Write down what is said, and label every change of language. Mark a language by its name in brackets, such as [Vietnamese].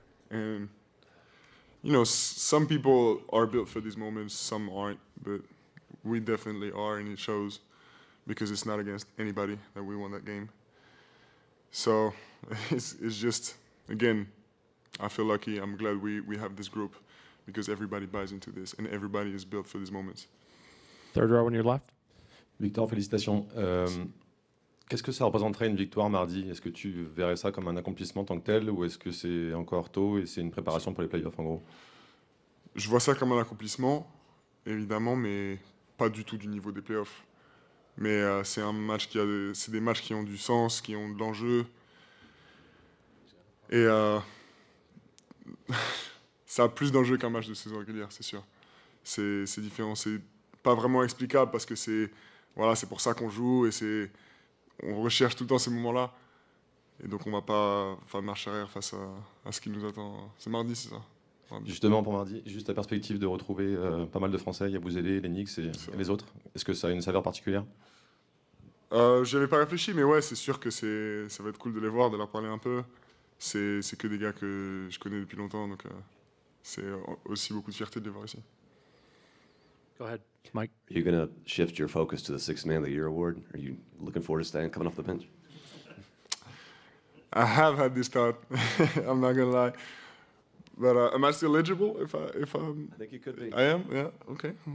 [English] And some people are built for these moments, some aren't, but we definitely are, and it shows because it's not against anybody that we won that game. So it's just, again, I feel lucky. I'm glad we have this group because everybody buys into this and everybody is built for these moments. Third row on your left. [French] Victor, félicitations. Qu'est-ce que ça représenterait une victoire mardi? Est-ce que tu verrais ça comme un accomplissement en tant que tel ou est-ce que c'est encore tôt et c'est une préparation pour les playoffs en gros? Je vois ça comme un accomplissement, évidemment, mais pas du tout du niveau des playoffs. Mais c'est des matchs qui ont du sens, qui ont de l'enjeu. Et ça a plus d'enjeu qu'un match de saison régulière, c'est sûr. C'est différent, c'est pas vraiment explicable parce que c'est pour ça qu'on joue et on recherche tout le temps ces moments-là. Et donc on va pas faire de marche arrière face à ce qui nous attend. C'est mardi, c'est ça? Justement pour mardi, juste la perspective de retrouver pas mal de Français, il y a Bouzélé, les Knicks et les autres. Est-ce que ça a une saveur particulière? J'y avais pas réfléchi, mais ouais, c'est sûr que ça va être cool de les voir, de leur parler un peu. C'est que des gars que je connais depuis longtemps, donc c'est aussi beaucoup de fierté de les voir ici. [English] Go ahead, Mike. Are you going to shift your focus to the Sixth Man of the Year award? Are you looking forward to coming off the bench? I have had this thought. I'm not gonna lie. But am I still eligible if I'm... I think you could be. I am? Yeah? Okay.